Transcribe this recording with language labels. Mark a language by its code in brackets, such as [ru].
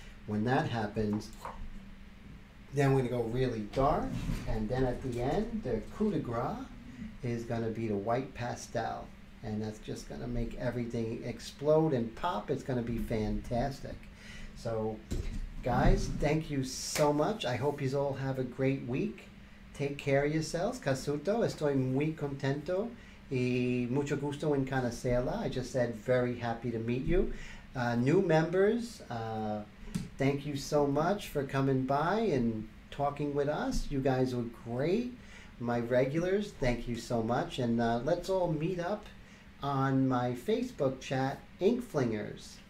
[en] When that happens, then we're gonna go really dark, and then at the end, the coup de grace is gonna be the white pastel. And that's just gonna make everything explode and pop. It's gonna be fantastic. So, guys, thank you so much. I hope you all have a great week. Take care of yourselves. [es] Casuto, estoy muy contento y mucho gusto en conocerla. [en] I just said very happy to meet you. New members, thank you so much for coming by and talking with us. You guys were great. My regulars, thank you so much. And let's all meet up on my Facebook chat, Ink Flingers.